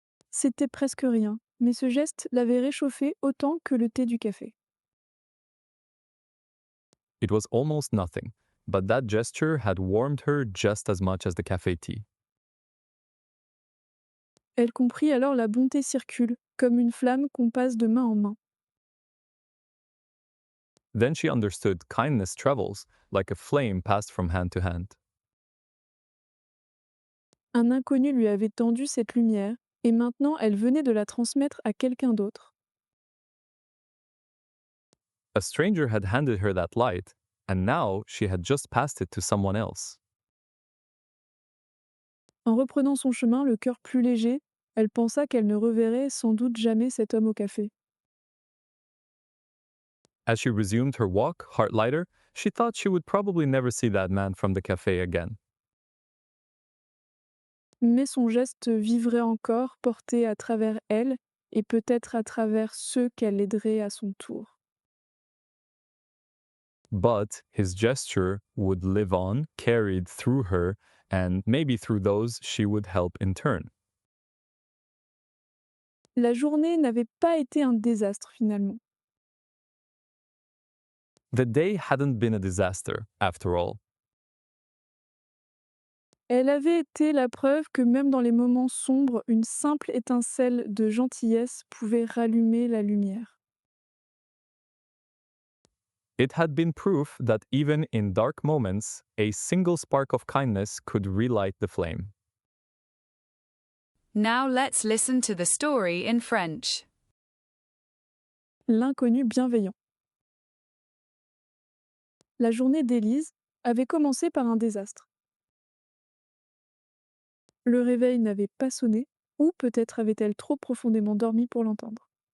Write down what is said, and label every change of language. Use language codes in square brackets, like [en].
[fr] C'était presque rien, mais ce geste l'avait réchauffée autant que le thé du café. [en] It was almost nothing, but that gesture had warmed her just as much as the cafe tea. [fr] Elle comprit alors la bonté circule, comme une flamme qu'on passe de main en main. [en] Then she understood kindness travels like a flame passed from hand to hand. [fr] Un inconnu lui avait tendu cette lumière, et maintenant elle venait de la transmettre à quelqu'un d'autre. [en] A stranger had handed her that light, and now she had just passed it to someone else. [fr] En reprenant son chemin, le cœur plus léger, elle pensa qu'elle ne reverrait sans doute jamais cet homme au café. [en] As she resumed her walk, heart lighter, she thought she would probably never see that man from the cafe again. [fr] Mais son geste vivrait encore, porté à travers elle, et peut-être à travers ceux qu'elle aiderait à son tour. [en] But his gesture would live on, carried through her, and maybe through those she would help in turn. [fr] La journée n'avait pas été un désastre finalement. [en] The day hadn't been a disaster, after all. [fr] Elle avait été la preuve que même dans les moments sombres, une simple étincelle de gentillesse pouvait rallumer la lumière. [en] It had been proof that even in dark moments, a single spark of kindness could relight the flame. Now let's listen to the story in French. [fr] L'inconnu bienveillant. La journée d'Élise avait commencé par un désastre. Le réveil n'avait pas sonné, ou peut-être avait-elle trop profondément dormi pour l'entendre.